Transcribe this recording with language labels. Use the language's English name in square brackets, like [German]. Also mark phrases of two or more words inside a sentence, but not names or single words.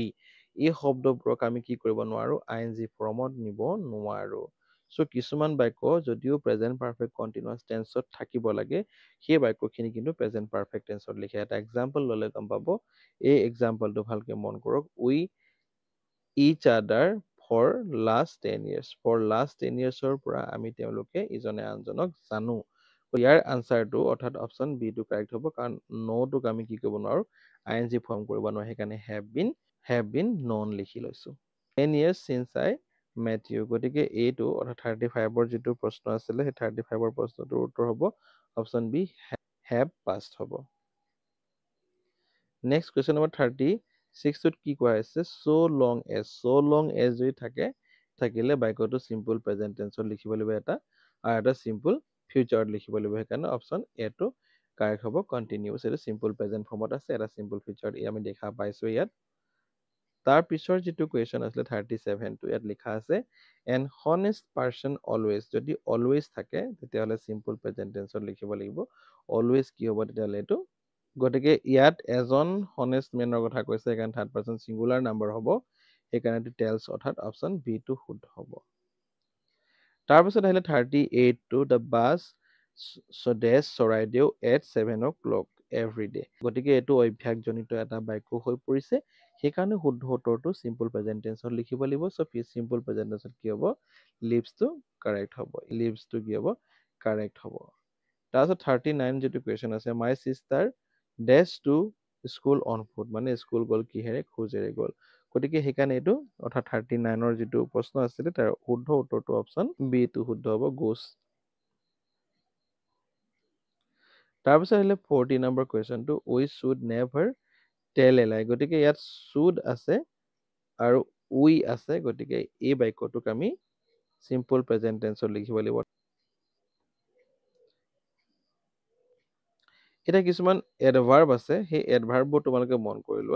[Assamese] এই শব্দবোৰক আমি কি কৰিব নোৱাৰো? [English] ING formot [Assamese] নিব নোৱাৰো। চ' কিছুমান বাক্য যদিও [English] present perfect continuous tense [Assamese] থাকিব লাগে, সেই বাক্যখিনি কিন্তু [English] present perfect tense [Assamese] লিখে। এটা এক্সাম্পল ল'লে গম পাব। এই এক্সাম্পলটো ভালকে মন কৰক। [English] উই each other for last 10 years. For last 10 years [Assamese] পৰা আমি তেওঁলোকে ইজনে আনজনক জানো। ইয়াৰ আনচাৰটো অৰ্থাৎ [English] option B [Assamese] টো কাৰেক্ট হ'ব, কাৰণ ন'টোক আমি কি কৰিব নোৱাৰো? [English] ING form [Assamese] কৰিব নোৱাৰো, সেইকাৰণে [English] have been known [Assamese] লিখি লৈছো। [English] 10 years since I met you, [Assamese] গতিকে এইটো অৰ্থাৎ 35ৰ যিটো প্ৰশ্ন আছিলে, সেই 35ৰ প্ৰশ্নটোৰ উত্তৰ হ'ব [English] option B, have passed [Assamese] হ'ব। [English] next question number [Assamese] 36টোত কি কোৱা হৈছে? [English] so long as [Assamese] যদি থাকিলে বাক্যটো [English] simple present tense [Assamese] লিখিব লাগিব এটা, আৰু এটা [English] simple future [Assamese] লিখিব লাগিব। সেইকাৰণে [English] option A [Assamese] টো কাৰেক্ট হ'ব। কণ্টিনিউছ, এইটো [English] simple present form [Assamese] আছে, এটা [English] simple future [Assamese] আমি দেখা পাইছো ইয়াত। তাৰ পিছৰ যিটো কুৱেশ্যন আছিলে 37টো, ইয়াত লিখা আছে [English] an honest person always. [Assamese] যদি অলৱেজ থাকে তেতিয়াহ'লে [English] simple present tense [Assamese] লিখিব লাগিব। অলৱেজ কি হ'ব তেতিয়াহ'লে এইটো? গতিকে ইয়াত এজন [English] honest man [Assamese] কথা কৈছে, সেইকাৰণে [English] third person singular number [Assamese] হ'ব, সেইকাৰণে টেলছ অৰ্থাৎ [English] option B [Assamese] টো শুদ্ধ হ'ব। তাৰপিছত আহিলে 38টো, [English] the bus does Charaideo at 7 o'clock every day. [Assamese] গতিকে এইটো অভ্যাসজনিত এটা বাক্য হৈ পৰিছে, সেইকাৰণে শুদ্ধ উত্তৰটো [English] simple present tense [Assamese] লিখিব লাগিব। চ' [English] simple present tense [Assamese] কি হ'ব? লিভছটো কাৰেক্ট হ'ব। লিভছটো কি হ'ব? কাৰেক্ট হ'ব। তাৰপিছত 39 যিটো কুৱেশ্যন আছে, [English] my sister does to school on foot, [Assamese] মানে স্কুল গ'ল কিহেৰে? খোজেৰে গ'ল। গতিকে সেইকাৰণে এইটো অৰ্থাৎ 39ৰ যিটো প্ৰশ্ন আছিলে তাৰ শুদ্ধ উত্তৰটো [English] option B [Assamese] টো শুদ্ধ হ'ব, গোজ। তাৰপিছত আহিলে 40 নম্বৰ কুৱেশ্যনটো, [English] we should never tell a lie. [Assamese] গতিকে ইয়াত শুড আছে আৰু উই আছে, গতিকে এই বাক্যটোক আমি [English] simple present tense [Assamese] লিখিব লাগিব। এতিয়া কিছুমান এডভাৰ্ব আছে, সেই এডভাৰ্ববোৰ তোমালোকে মন কৰি লোৱা।